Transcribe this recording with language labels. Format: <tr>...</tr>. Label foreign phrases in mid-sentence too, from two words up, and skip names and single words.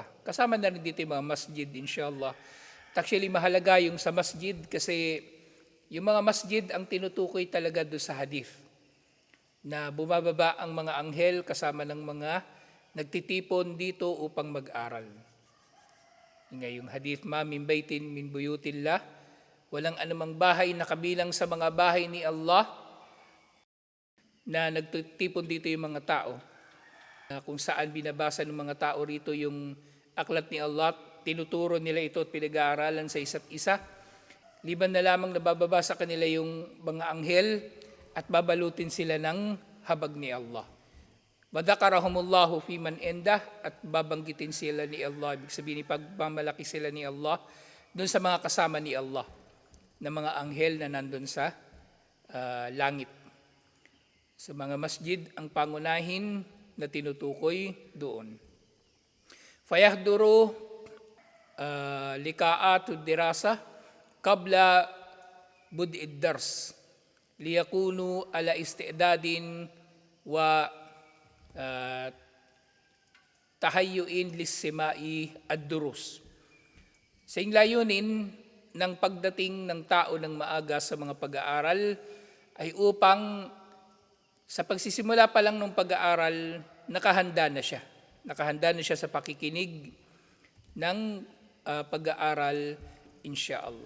<tl>Kasama na rin dito yung mga masjid, inshallah. Actually, mahalaga yung sa masjid kasi yung mga masjid ang tinutukoy talaga doon sa hadith na bumababa ang mga anghel kasama ng mga nagtitipon dito upang mag-aral. Yung hadith,</tl> <ar>ما من بيت من بيوت الله,</ar> <tl>walang anumang bahay na kabilang sa mga bahay ni Allah na nagtitipon dito yung mga tao. Kung saan binabasa ng mga tao rito yung aklat ni Allah, tinuturo nila ito at pinag-aaralan sa isa't isa. Liban na lamang nabababa sa kanila yung mga anghel at babalutin sila ng habag ni Allah.</tl> <ar>وذكرهم الله فيمن عنده,</ar> <tl>at babanggitin sila ni Allah. Ibig sabihin, pagmamalaki sila ni Allah doon sa mga kasama ni Allah na mga anghel na nandun sa langit. Sa mga masjid, ang pangunahin na tinutukoy doon.</tl> <ar>فيحضر لقاعة الدراسة قبل بدء الدرس ليكون على استعداد وتهيؤ لسماع الدروس.</ar> <tl>Sa layunin ng pagdating ng tao ng maaga sa mga pag-aaral ay upang sa pagsisimula pa lang ng pag-aaral, nakahanda na siya. Nakahanda na siya sa pakikinig ng pag-aaral, insyaallah.</tl>